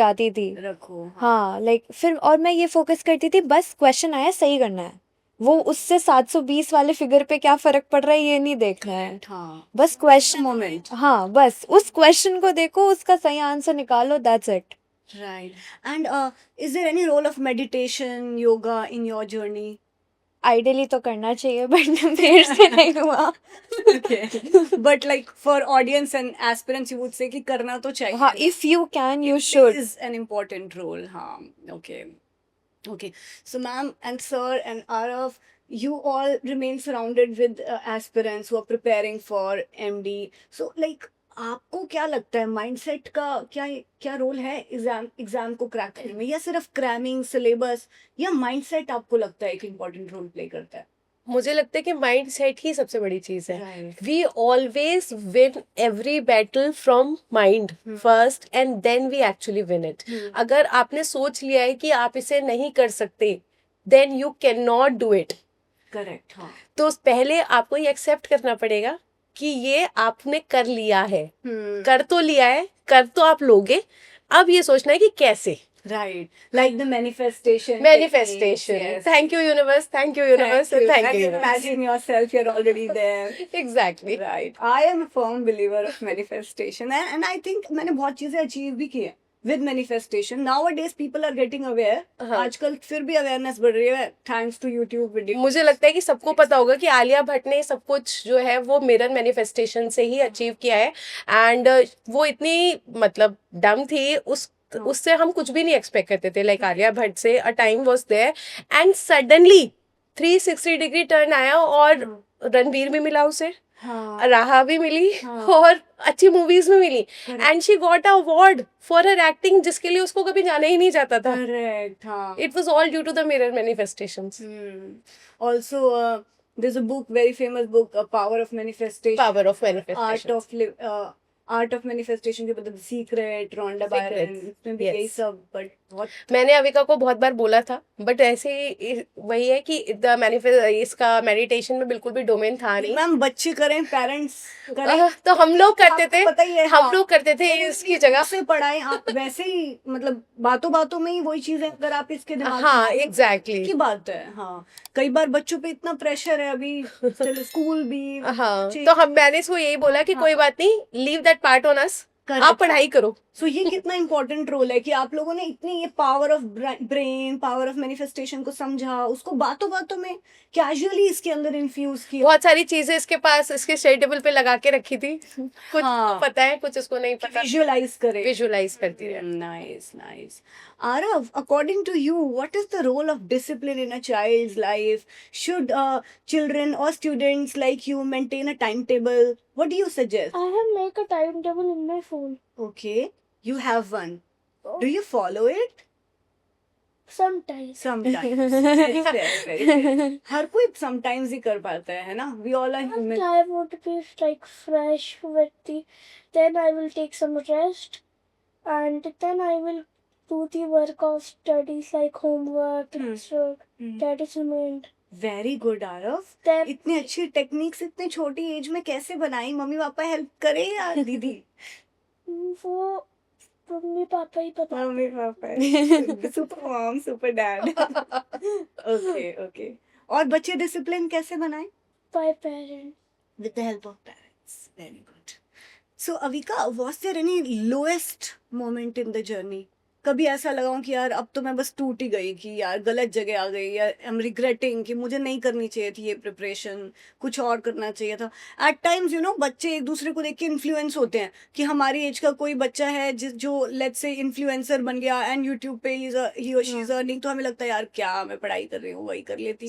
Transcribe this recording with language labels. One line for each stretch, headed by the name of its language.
Hindi: जाती थी। रखो। हाँ, लाइक फिर और मैं ये फोकस करती थी, बस क्वेश्चन आया सही करना है। वो उससे 720 वाले फिगर पे क्या फर्क पड़ रहा है ये नहीं देखना है। हाँ, बस क्वेश्चन,
English: Moment.
Hindi: हाँ बस उस क्वेश्चन को देखो, उसका सही आंसर निकालो, that's it.
English: Right. And is there any role of meditation, yoga in your journey?
Hindi: Ideally तो करना चाहिए, बट मेरे से नहीं हुआ।
English: Okay. But like for audience and aspirants, you would say
Hindi: कि करना तो चाहिए.
English: हाँ, if you can you It should. is an important role. हाँ. Okay. Okay. So, ma'am and sir and Arav, you all remain surrounded with aspirants who are preparing for MD.
Hindi: So, like, आपको क्या लगता है mindset का क्या role है exam को crack करने में, या सिर्फ क्रैमिंग सिलेबस, या माइंडसेट आपको लगता है एक इम्पोर्टेंट रोल प्ले करता है? मुझे लगता है कि माइंड सेट ही सबसे बड़ी चीज है।
English: Right. We always win every battle from mind first and then we actually win it.
Hindi: अगर आपने सोच लिया है कि आप इसे नहीं कर सकते,
English: Then you can not do it. Correct. हाँ.
Hindi: तो पहले आपको ये एक्सेप्ट करना पड़ेगा कि ये आपने कर लिया है, कर तो लिया है, कर तो आप लोगे। अब ये सोचना है कि कैसे।
English: Right. Like the manifestation. Manifestation. techniques, yes. Thank you, universe. Thank you, universe. Thank you. Thank And you, universe. imagine yourself, you're already there. Exactly. Right. I am a firm believer of manifestation, and I think
Hindi: मैंने बहुत चीजें achieve भी की है
English: with manifestation. Nowadays people are getting aware.
Hindi: हाँ. आजकल फिर भी awareness बढ़ रही है
English: thanks to YouTube videos.
Hindi: मुझे लगता है कि सबको पता होगा कि आलिया भट्ट ने सब कुछ जो है वो मिरर मैनिफेस्टेशन से ही अचीव किया है। एंड वो इतनी मतलब डम थी, उससे हम कुछ भी नहीं एक्सपेक्ट करते थे। लाइक आलिया भट्ट से
English: a time was there
Hindi: and suddenly 360 degree turn आया और रणबीर भी मिला उसे, हाँ. राहा भी मिली, हाँ. और अच्छी मूवीज में मिली।
English: Correct. And she got a award for her acting,
Hindi: जिसके लिए उसको कभी जाना ही नहीं जाता था।
English: Correct. हाँ. It was all due to the mirror manifestations. Also, there's a book, very famous book, Power of Manifestation. Power of manifestation.
Hindi: Art of manifestation के मतलब सीक्रेट, रोंडा बायरन, इसमें भी
English: yes.
Hindi: यही सब, बट बहुत मैंने अविका को बहुत बार बोला था, बट ऐसे वही है कि द इसका मेडिटेशन में बिल्कुल भी डोमेन था नहीं। मैम बच्चे करें, पेरेंट्स करें, तो हम लोग करते आपको थे, पता ही है। हम हाँ. लोग करते थे इसकी जगह। से पढ़ाएं आप, वैसे ही मतलब बातों बातों में ही वही चीजें अगर आप इसके दिमाग में हाँ डालें,
English: Exactly.
Hindi: की बात है। हाँ, कई बार बच्चों पे इतना प्रेशर है अभी, चलो स्कूल भी। हाँ, बच्चे- तो मैंने इसको यही बोला कि हाँ. कोई बात नहीं,
English: leave that part on us,
Hindi: आप पढ़ाई करो। सो ये कितना इंपॉर्टेंट रोल है कि आप लोगों ने इतनी ये power of brain, power of manifestation को समझा, उसको बातों बातों में कैजुअली इसके अंदर इन्फ्यूज किया। बहुत सारी चीजें इसके पास इसके स्टडी टेबल पे लगा के रखी थी, कुछ हाँ. तो पता है, कुछ इसको नहीं पता। विजुअलाइज करे। विजुअलाइज करती रहे।
English: Nice, nice. Arav, according to you, what is the role of discipline in a child's life? Should children or students like you maintain a timetable? What do you suggest? I have make a timetable in my phone. Okay, you have one. Do you follow it? Sometimes. Sometimes. Very fair, very fair.
Hindi: हर कोई sometimes ही कर पाता है ना?
English: We all are But human. I want to be like fresh with the. Then I will take some rest, and then I will do the work of studies like homework, classwork. That is remained. Very good, Arav. Then
Hindi: इतनी अच्छी techniques इतनी छोटी as में कैसे बनाई? Mummy papa help करे या दीदी? वो मम्मी पापा ही पता।
English: मम्मी पापा। Super mom, super dad. Okay, okay.
Hindi: और बच्चे डिसिप्लिन कैसे बनाएं?
English: By parents. With the help of parents. Very good. So Avika, was there any lowest moment in the journey?
Hindi: कभी ऐसा लगा हो कि यार अब तो मैं बस टूट ही गई, कि यार गलत जगह आ गई, या
English: I am regretting
Hindi: कि मुझे नहीं करनी चाहिए थी ये प्रिपरेशन, कुछ और करना चाहिए था. एट टाइम्स बच्चे एक दूसरे को देख के इन्फ्लुएंस होते हैं कि हमारी एज का कोई बच्चा है जो लेट्स से इन्फ्लुएंसर बन गया एंड यूट्यूब पे ही और
English: she is earning,
Hindi: तो हमें लगता है यार क्या मैं पढ़ाई कर रही हूँ, वही कर लेती.